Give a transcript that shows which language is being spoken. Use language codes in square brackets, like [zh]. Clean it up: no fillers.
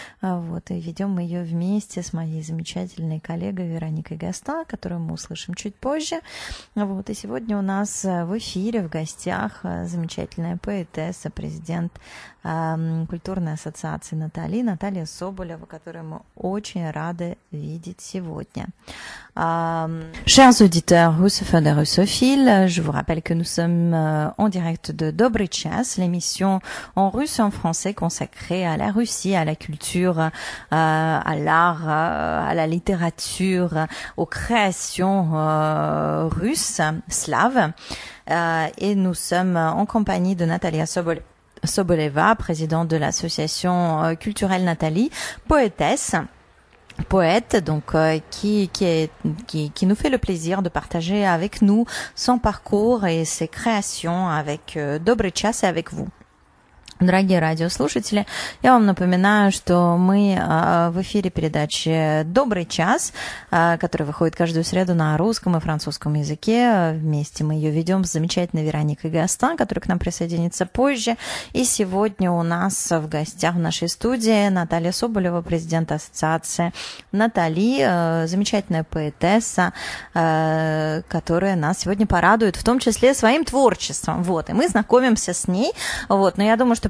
[ru] Вот, и ведем мы ее вместе с моей замечательной коллегой Вероникой Гастан, которую мы услышим чуть позже. Вот, и сегодня у нас в эфире, в гостях замечательная поэтесса, президент культурной ассоциации Наталья Соболева, которую мы очень рады видеть сегодня. [fr] Chers auditeurs russophones et russophiles, je vous rappelle que nous sommes en direct de Dobry Час, l'émission en russe et en français consacrée à la Russie, à la culture, à l'art, à la littérature, aux créations russes, slaves. Et nous sommes en compagnie de Natalia Soboleva, présidente de l'association culturelle Nathalie, poétesse. Poète, donc qui nous fait le plaisir de partager avec nous son parcours et ses créations avec Dobry Час et avec vous. [ru] Дорогие радиослушатели, я вам напоминаю, что мы в эфире передачи «Добрый час», которая выходит каждую среду на русском и французском языке. Вместе мы ее ведем с замечательной Вероникой Гастан, которая к нам присоединится позже. И сегодня у нас в гостях в нашей студии Наталья Соболева, президент ассоциации Натали, замечательная поэтесса, которая нас сегодня порадует, в том числе своим творчеством. Вот, и мы знакомимся с ней. Вот, но я думаю, что